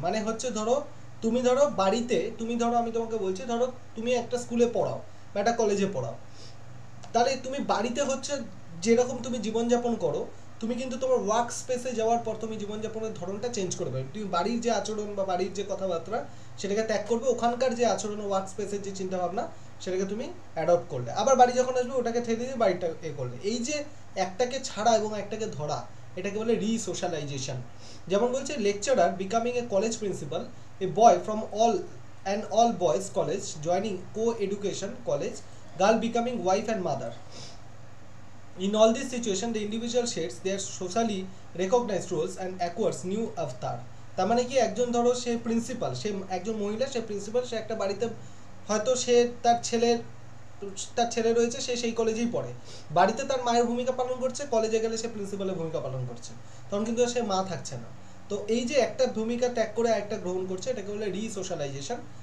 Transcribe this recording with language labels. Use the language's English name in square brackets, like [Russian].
[Bangla] মানে হচ্ছে ধরো তুমি ধরো বাড়িতে, তুমি ধরো আমি তোমাকে বলছি, ধরো তুমি একটা স্কুলে পড়াও বা একটা কলেজে পড়াও, তাহলে তুমি বাড়িতে হচ্ছে যেরকম তুমি জীবনযাপন করো, তুমি কিন্তু তোমার ওয়ার্ক স্পেসে যাওয়ার পর তুমি জীবনযাপনের ধরনটা চেঞ্জ করবে। তুমি বাড়ির যে আচরণ বা বাড়ির যে কথাবার্তা সেটাকে ত্যাগ করবে, ওখানকার যে আচরণ ওয়ার্ক স্পেসের যে চিন্তাভাবনা সেটাকে তুমি অ্যাডপ্ট করলে। আবার বাড়ি যখন আসবে ওটাকে ঠেলে দিয়ে বাড়িটা করলে। এই যে একটাকে ছাড়া এবং একটাকে ধরা, এটাকে বলে রিসোশ্যালাইজেশন। [English] যেমন বলছে lecturer becoming a college principal, a boy from all boys college joining co-education college, girl becoming wife and mother. In all these situations, the individual shades their socially recognized roles and acquires new avatar. [Bangla] তার মানে কি, একজন ধরো সে principal, সে একজন মহিলা, সে principal, সে একটা বাড়িতে হয়তো সে তার ছেলে রয়েছে, সে সেই কলেজেই পড়ে, বাড়িতে তার মায়ের ভূমিকা পালন করছে, কলেজে গেলে সে প্রিন্সিপালের ভূমিকা পালন করছে, তখন কিন্তু সে মা থাকছে না। তো এই যে একটা ভূমিকা ত্যাগ করে একটা গ্রহণ করছে, এটাকে বলে রিসোশ্যালাইজেশন।